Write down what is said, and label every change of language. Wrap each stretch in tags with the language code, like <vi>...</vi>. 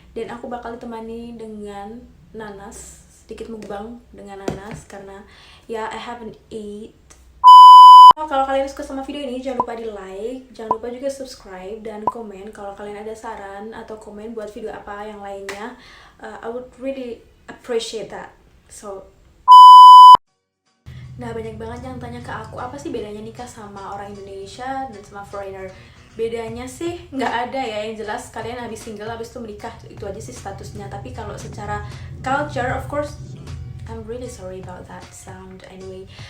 <id>Dan aku bakal ditemani dengan nanas, sedikit mukbang dengan nanas karena ya</id> <en>I haven't eat.</en> <id>Kalau kalian suka sama video ini, jangan lupa di like, jangan lupa juga subscribe dan komen kalau kalian ada saran atau komen buat video apa yang lainnya.</id> <en>I would really appreciate that.</en> <id>Nah, banyak banget yang tanya ke aku, apa sih bedanya nikah sama orang Indonesia dan sama foreigner? Bedanya sih nggak ada ya, yang jelas kalian habis single, habis itu menikah, itu aja sih statusnya. Tapi kalau secara</id> <en>culture, of course, I'm really sorry about that sound anyway.</en>